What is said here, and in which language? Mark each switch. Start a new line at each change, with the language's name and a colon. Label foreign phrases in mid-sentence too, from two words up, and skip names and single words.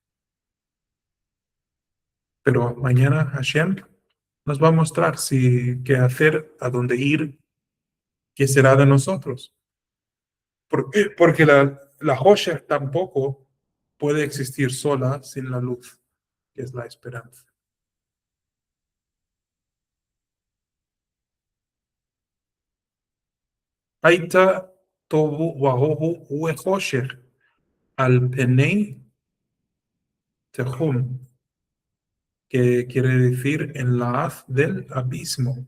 Spanish: Pero mañana Hashem nos va a mostrar qué hacer, a dónde ir, qué será de nosotros. Porque la Hoshech tampoco puede existir sola sin la luz, que es la esperanza.
Hebrew: היתה תהו ובהו וחשך על פני תהום,
Spanish: que quiere decir en la haz del abismo.